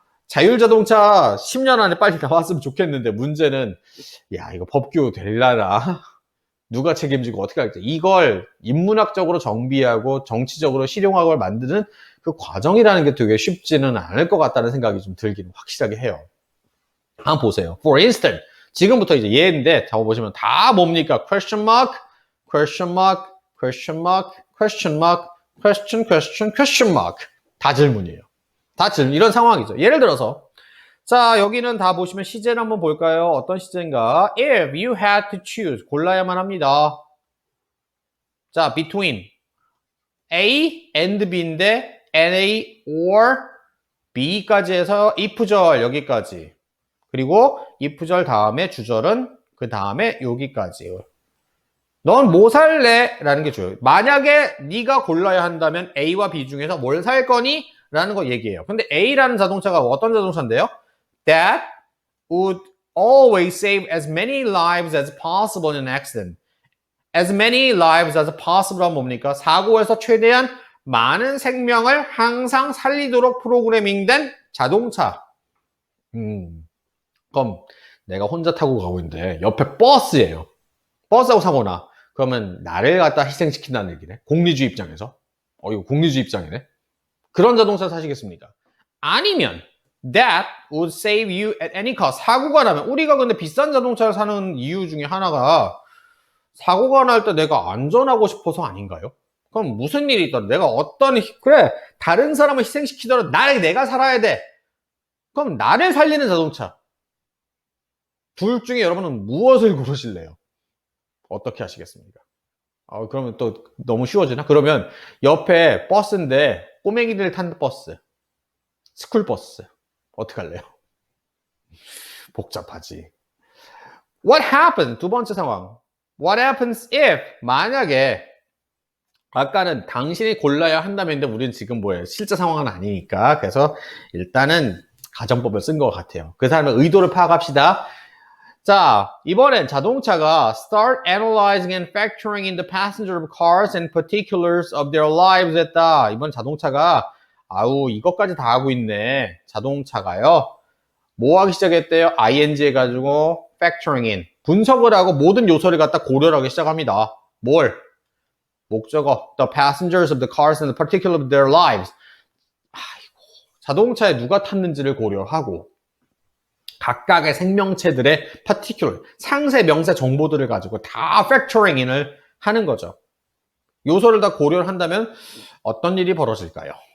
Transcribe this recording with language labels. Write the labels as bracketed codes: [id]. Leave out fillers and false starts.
[ko] 자율자동차 10년 안에 빨리 나왔으면 좋겠는데 문제는 야 이거 법규 될라나? 누가 책임지고 어떻게 할지 이걸 인문학적으로 정비하고 정치적으로 실용학을 만드는 그 과정이라는 게 되게 쉽지는 않을 것 같다는 생각이 좀 들기는 확실하게 해요. 한번 보세요. [en] For instance, [ko] 지금부터 이제 예인데 잡아보시면 다 뭡니까? [en] question mark, question mark, question mark, question mark, question, question, question mark. [ko] 다 질문이에요. 다 질문. 이런 상황이죠. 예를 들어서 자, 여기는 다 보시면 시제를 한번 볼까요? 어떤 시제인가? [en] If you had to choose. [ko] 골라야만 합니다. 자, [en] between A and B [ko] 인데 NA or B까지 해서 if절 여기까지. 그리고 if절 다음에 주절은 그 다음에 여기까지. 넌 뭐 살래? 라는 게 줘요. 만약에 네가 골라야 한다면 A와 B 중에서 뭘 살 거니? 라는 거 얘기해요. 근데 A라는 자동차가 어떤 자동차인데요? [en] That would always save as many lives as possible in an accident. As many lives as possible [ko] 하면 뭡니까? 사고에서 최대한 많은 생명을 항상 살리도록 프로그래밍된 자동차. 그럼 내가 혼자 타고 가고 있는데 옆에 버스예요. 버스하고 사고 나. 그러면 나를 갖다 희생시킨다는 얘기네. 공리주의 입장에서. 이거 공리주의 입장이네. 그런 자동차 사시겠습니까? 아니면 [en] that would save you at any cost. [ko] 사고가 나면 우리가 근데 비싼 자동차를 사는 이유 중에 하나가 사고가 날 때 내가 안전하고 싶어서 아닌가요? 그럼 무슨 일이 있더라도 내가 그래 다른 사람을 희생시키더라도 내가 살아야 돼. 그럼 나를 살리는 자동차. 둘 중에 여러분은 무엇을 고르실래요? 어떻게 하시겠습니까? 그러면 또 너무 쉬워지나? 그러면 옆에 버스인데 꼬맹이들 탄 버스, 스쿨버스 어떻게 할래요? 복잡하지. [en] What happens? [ko] 두 번째 상황. [en] What happens if [ko] 만약에 아까는 당신이 골라야 한다면 우리는 지금 뭐예요? 실제 상황은 아니니까 그래서 일단은 가정법을 쓴 것 같아요. 그 사람의 의도를 파악합시다. 자, 이번엔 자동차가 [en] start analyzing and factoring in the passenger of cars and particulars of their lives [ko] 했다. 이번 자동차가 이것까지 다 하고 있네. 자동차가요. 뭐 하기 시작했대요? ing 해가지고 factoring in. 분석을 하고 모든 요소를 갖다 고려를 하기 시작합니다. 뭘? 목적어. [en] The passengers of the cars and the particulars of their lives. [ko] 자동차에 누가 탔는지를 고려하고 각각의 생명체들의 particular, 상세, 명세 정보들을 가지고 다 factoring in을 하는 거죠. 요소를 다 고려를 한다면 어떤 일이 벌어질까요?